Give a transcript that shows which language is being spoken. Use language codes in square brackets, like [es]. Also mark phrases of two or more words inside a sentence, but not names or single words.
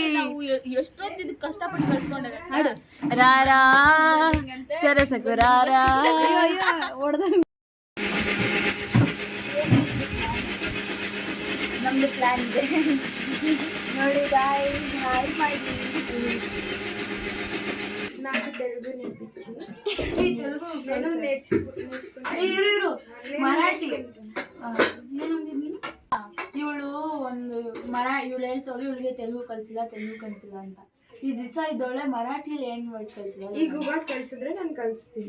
[kn] ಎಷ್ಟೊತ್ತಿದ್ದು ಕಷ್ಟಪಟ್ಟು ಕಲ್ತ್ಕೊಂಡೆ. [te] ಹಾಡು రారా సరసకు రారా. [kn] ನಮ್ದು ಪ್ಲಾನ್ ಇದೆ ನೋಡಿ. ಹಾಯ್ ಮಾಡಿ. [te] నాకు తెలుగు నేర్పించి [kn] ಮರಾಠಿ. ಇವಳು ಇವಳು ಹೇಳ್ತಾಳೆ ಇವಳಿಗೆ ತೆಲುಗು ಕಲಿಸಿಲ್ಲ ಅಂತ. ಈ ದಿವಸ ಇದ್ದವಳೆ ಮರಾಠಿಯಲ್ಲಿ ಏನು ವರ್ಡ್ ಕಲ್ತಿಲ್ಲ. ಈಗ ಗುಬಾಡ್ ಕಲಿಸಿದ್ರೆ ನಾನು ಕಲಿಸ್ತೀನಿ.